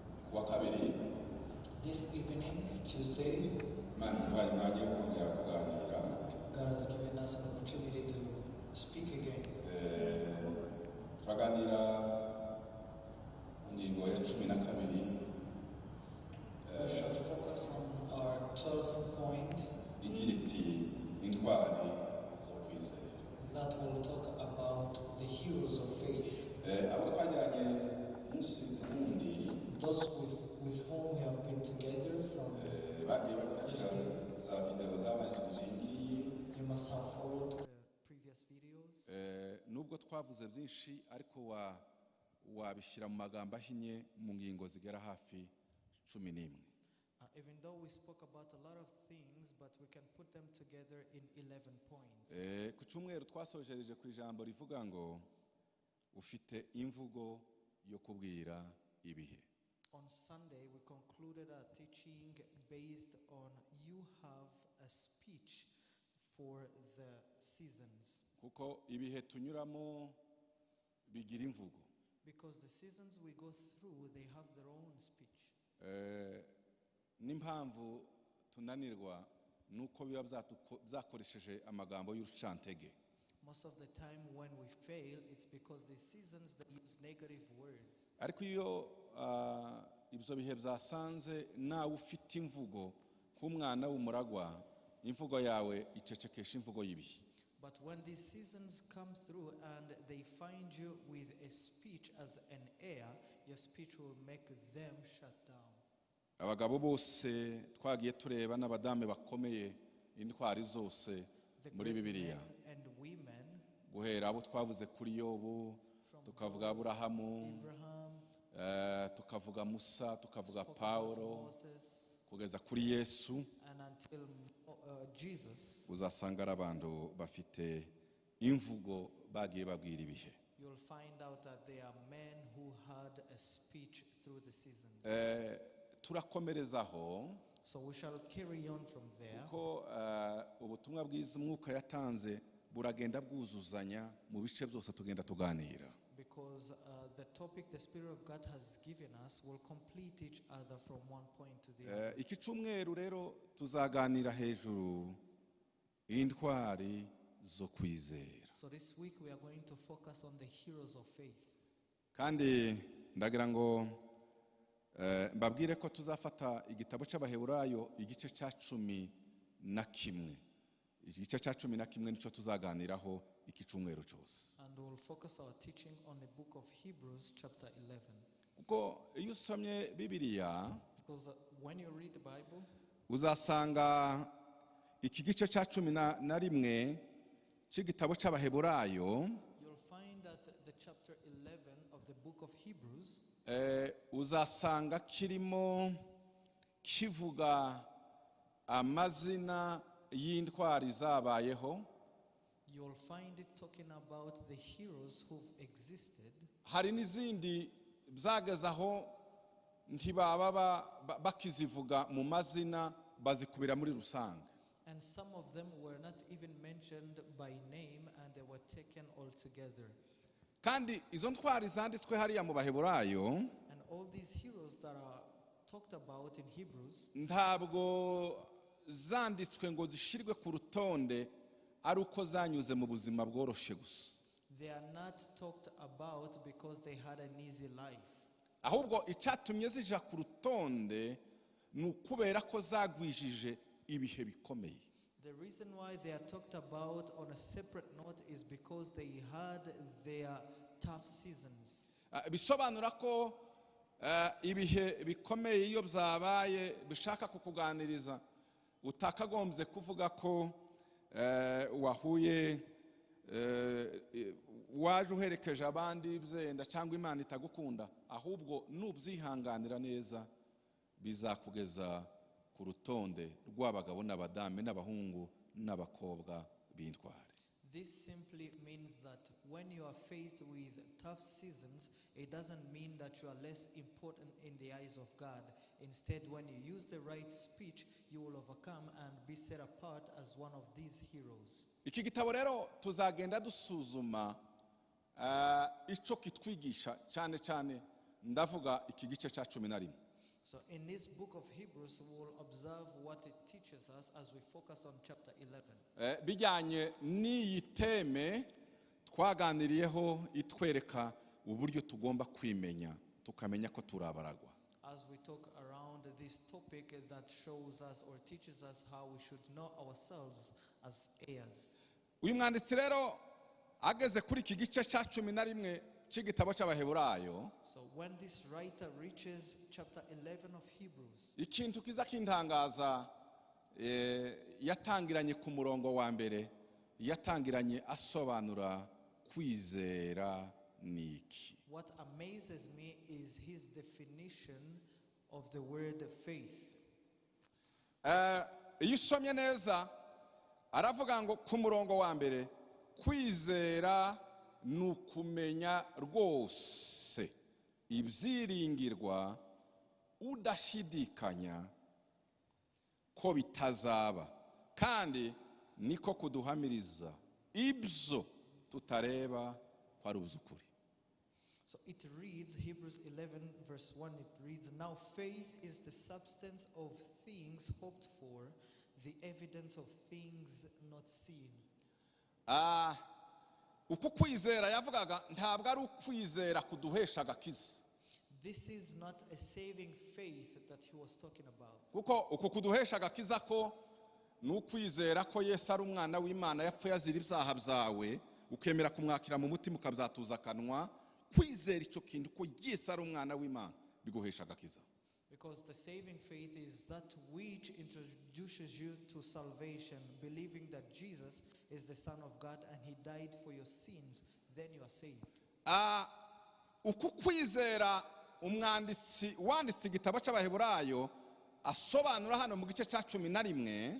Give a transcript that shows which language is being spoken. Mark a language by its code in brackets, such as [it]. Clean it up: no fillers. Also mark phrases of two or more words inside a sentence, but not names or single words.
[rw] kuwa kabiri [en] This evening, Tuesday, [rw] Imana iduhaye umwanya wo kongera kuganira [en] God has given us an opportunity to speak again. [rw] turaganira ingingo ya 12 [en] We shall focus on our 12th point [rw] igira iti intwari zo kwizera. [en] that will talk about the heroes of faith, [rw] Abo twajyanye munsi ku wundi [en] those with whom we have been together from. [rw] bagiye bakurikira za video zabanjirije ingiyi. [en] You must have followed the previous videos. [rw] Nubwo twavuze byinshi ariko wabishyira mu magambo ahinnye mu ngingo zigera hafi 11. [en] Even though we spoke about a lot of things, but we can put them together in 11 points. [rw] Ku cyumweru twasojereje ku ijambo rivuga ngo ufite imvugo yo kubwira ibihe. [en] On Sunday, we concluded our teaching based on you have a speech for the seasons. [rw] Kuko ibihe tunyuramo bigira imvugo. [en] Because the seasons we go through, they have their own speech. [rw] N'impamvu tunanirwa nuko biba byakoresheje amagambo y'urucantege. [en] Most of the time when we fail, it's because the seasons that use negative words. [rw] Ariko iyo ibyo bihe byasanze nawe ufite imvugo k'umwana w'umuragwa, imvugo yawe icecekesha imvugo y'ibihe. [en] But when these seasons come through and they find you with a speech as an heir, your speech will make them shut down. [rw] Abagabo bose twagiye tureba n'abadame bakomeye intwari zose muri Bibiliya. [en] And women, [rw] Guhera abo twavuze kuri Yobu, tukavuga Aburahamu, tukavuga Musa, tukavuga Paulo, kugeza kuri Yesu, [en] and until Jesus, [rw] uzasanga ari abantu bafite imvugo bagiye babwira ibihe. [en] you'll find out that they are men who had a speech through the seasons. [rw] Turakomerezaho [en] So we shall carry on from there. [rw] ko ubutumwa bwiza umwuka yatanze buragenda bwuzuzanya mu bice byose tugenda tuganira. [en] Because the topic the Spirit of God has given us will complete each other from one point to the other. [rw] Iki cyumweru rero tuzaganira hejuru intwari zo kwizera. [en] So this week we are going to focus on the heroes of faith. [rw] Kandi ndagira ngo mbabwire ko tuzafata igitabo cy'Abaheburayo igice cya 11. Igice cya 11 nico tuzaganiraho iki cyumweru cyose. [en] And we will focus our teaching on the book of Hebrews chapter 11. [rw] Kuko iyo usomye Bibiliya, [en] Because when you read the Bible, [rw] uzasanga iki gice cya 11 cy'igitabo cy'Abaheburayo, [en] you'll find that the chapter 11 of the book of Hebrews, [rw] uzasanga kirimo kivuga amazina y'intwari zabayeho. [en] you'll find it talking about the heroes who've existed. [rw] Hari n'izindi byagazaho ntibaba bakizivuga mu mazina, bazikubira muri rusange. [en] And some of them were not even mentioned by name and they were taken all together. [rw] Kandi izo ntwari zanditswe hariya mu Baheburayo, [en] And all these heroes that are talked about in Hebrews, [rw] ntabwo zanditswe ngo zishirwe ku rutonde ari uko zanyuze mu buzima bworoshe gusa. [en] they are not talked about because they had an easy life. [rw] Ahubwo icyatumye zija ku rutonde ni ukubera ko zagwijije ibihe bikomeye. [en] The reason why they are talked about on a separate note is because they had their tough seasons. [rw] Bisobanura ko ibihe bikomeye iyo byabaye bishaka kukuganiriza, utakagombye kuvuga ko wahuye waje uherekeje abandi byenda cyangwa Imana itagukunda, ahubwo nubyihanganira neza bizakugeza ku rutonde rw'abagabo n'abadame n'abahungu n'abakobwa b'intwari. [en] This simply means that when you are faced with tough seasons, it doesn't mean that you are less important in the eyes of God. Instead, when you use the right speech, you will overcome and be set apart as one of these heroes. [rw] Iki gitabo rero tuzagenda dusuzuma icyo kitwigisha cyane cyane, ndavuga iki gice cya 11. [en] So in this book of Hebrews, we will observe what it teaches us as we focus on chapter 11. [rw] bijyanye n'iyi teme twaganiriyeho itwereka uburyo tugomba kwimenya tukamenya ko turi abaragwa. [en] As we talk around this topic that shows us or teaches us how we should know ourselves as heirs. [rw] Uyu mwanditsi rero ageze kuri iki gice cya 11 cy'igitabo cy'Abaheburayo, [en] So when this writer reaches chapter 11 of Hebrews, [rw] ikintu kiza kintangaza yatangiranye ku murongo wa mbere, yatangiranye asobanura kwizera niki. [en] what amazes me is his definition of the word faith. [rw] Iyo usomye neza aravuga ngo ku murongo wa mbere, kwizera ni ukumenya rwose ibyiringirwa udashidikanya ko bitazaba, kandi niko kuduhamiriza ibyo tutareba ko ari ukuri. [en] So it reads, Hebrews 11 verse 1, it reads, now faith is the substance of things hoped for, the evidence of things not seen. [rw] Uku kwizera yavugaga ntabwo ari ukwizera kuduhesha agakiza, [en] This is not a saving faith that he was talking about. [rw] kuko uku kuduhesha agakiza ko ni ukwizera ko Yesu ari umwana w'Imana yapfuye azira ibyaha byawe, ukemera kumwakira mu mutima ukabyatuza akanwa. Kwizera icyo kintu ko Yesu ari umwana w'Imana biguhesha agakiza. [en] Because the saving faith is that which introduces you to salvation, believing that Jesus is the Son of God and he died for your sins, then you are saved. [rw] Uku kwizera umwanditsi wanditse igitabo cy'Abaheburayo asobanura hano mu gice cya 11,